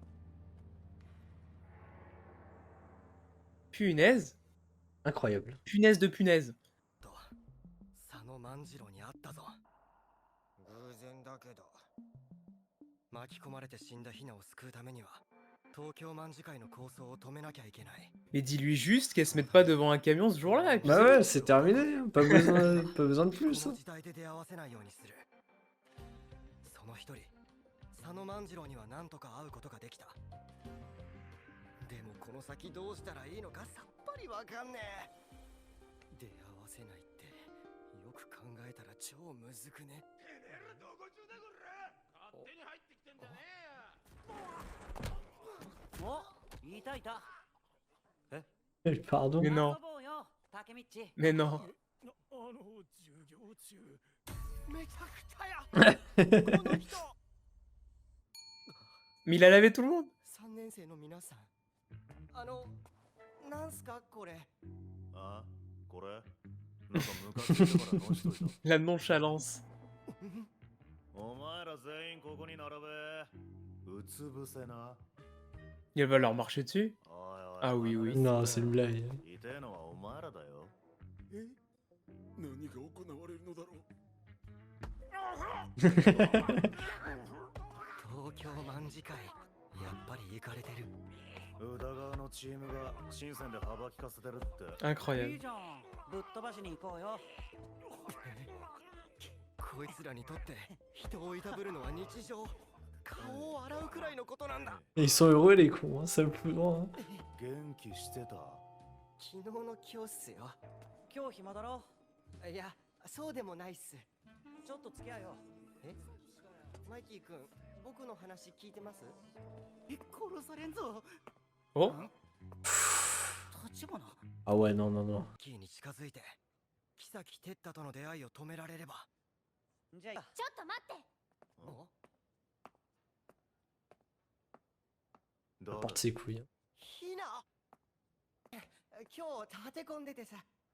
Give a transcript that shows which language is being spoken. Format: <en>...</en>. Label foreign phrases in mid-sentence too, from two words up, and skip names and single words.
<fr>Punaise. Incroyable. Punaise de punaise.</fr> <ja>と佐野万次郎に会ったぞ。偶然だけど巻き込まれて死んだヒナを救うためには東京卍会の構想を止めなきゃいけない。</ja> <fr>Mais dis-lui juste qu'elle se mette pas devant un camion ce jour-là. Et puis Bah c'est ouais, tout. c'est terminé. Hein. Pas besoin de</fr> <ja>こ</ja> <fr>plus.</fr> <ja>の</ja> <fr>Hein.</fr> <ja>時代で出会わせないようにする。その一人佐野万次郎には何とか会うことができた。でもこの先どうしたらいいのかさっぱりわかんねえ。出会わせないってよく考えたら超むずくね。お、いたいた。</ja> <fr>Pardon. Mais non.</fr> <ja>遊ぼうよタケミッチ。</ja> <fr>Mais non.</fr> <ja>授業中めちゃくちゃやこの人。</ja> <fr>Mais il a lavé tout le monde.</fr> <ja>3 年生の皆さん、なんすかこれ。あ、これなんか昔だから直しといた。</ja> <fr>La nonchalance.</fr> <ja>お前ら全員ここに並べ。うつ伏せな。</ja> <fr>Il va leur marcher dessus.</fr> <ja>おいおい</ja> <fr>Ah oui, oui. Non, c'est une blague.</fr> <ja>いてえのはお前らだよ。え、何が行われるのだろう。東京卍会、やっぱり行かれてる。宇田川のチームが新鮮で幅利かせてるって。いい</ja> <fr>Incroyable.</fr> <ja>じゃん、ぶっ飛ばしに行こうよ。こいつらにとって人をいたぶるのは日常。顔を洗うくらいのことなんだ。</ja> <fr>Ils sont heureux les cons, hein, c'est le plus grand. Hein.</fr> <ja>元気してた。昨日の今日っすよ。今日暇だろ。いや、そうでもないっす。ちょっと付き合いよ。え、マイキー君、僕の話聞いてます？殺されんぞ。</ja> <fr>Oh.</fr> <ja>立花。</ja> <fr>Ah ouais, non, non, non.</fr> <ja>キーに近づいて、木崎哲太との出会いを止められれば。じゃあ、ちょっと待って。お、誰</ja> <fr>Porte ses couilles. Hein.</fr> <ja>ひな。今日立て込んでてさ。</ja>